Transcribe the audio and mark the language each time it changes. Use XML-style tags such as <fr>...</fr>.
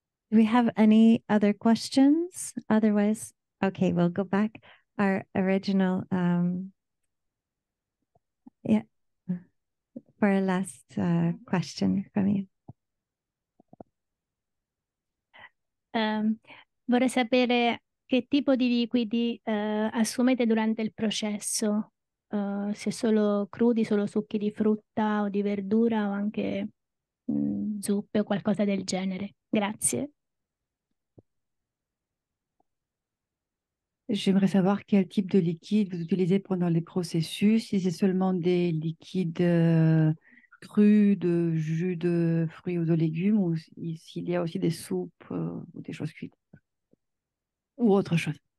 <en>Do we have any other questions? Otherwise, okay, we'll go back. Our original, yeah, for a last question from you.</en> <it>Vorrei sapere che tipo di liquidi assumete durante il processo, se solo crudi, solo succhi di frutta o di verdura o anche zuppe o qualcosa del genere. Grazie.</it> <fr>J'aimerais savoir quel type de liquide vous utilisez pendant les processus, si c'est seulement des liquides crus, de jus de fruits ou de légumes, ou s'il y a aussi des soupes ou des choses cuites, ou autre chose.</fr>